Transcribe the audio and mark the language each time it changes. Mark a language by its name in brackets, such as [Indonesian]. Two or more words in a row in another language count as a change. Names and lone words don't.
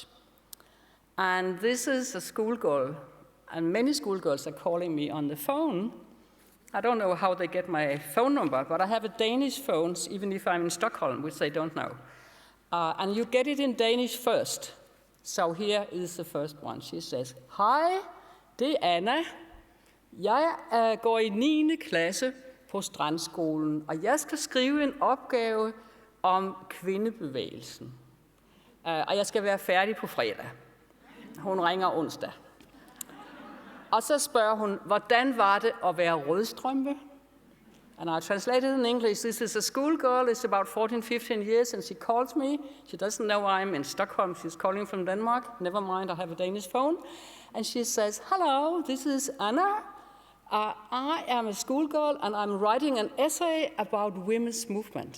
[English] And this is a schoolgirl, and many schoolgirls are calling me on the phone. I don't know how they get my phone number, but I have a Danish phone, even if I'm in Stockholm, which they don't know. And you get it in Danish first. So here is the first one. She says, [Danish] Hej, det er Anna. Jeg går i 9. klasse på Strandskolen, og jeg skal skrive en opgave om kvindebevægelsen. Og jeg skal være færdig på fredag. Hun ringer onsdag. Og så spørger hun, hvordan var det at være rødstrømpe? [English] And I translated in English. This is a schoolgirl. It's about 14, 15 years, and she calls me. She doesn't know I'm in Stockholm. She's calling from Denmark. Never mind, I have a Danish phone. And she says, hello, this is Anna. I am a schoolgirl, and I'm writing an essay about women's movement.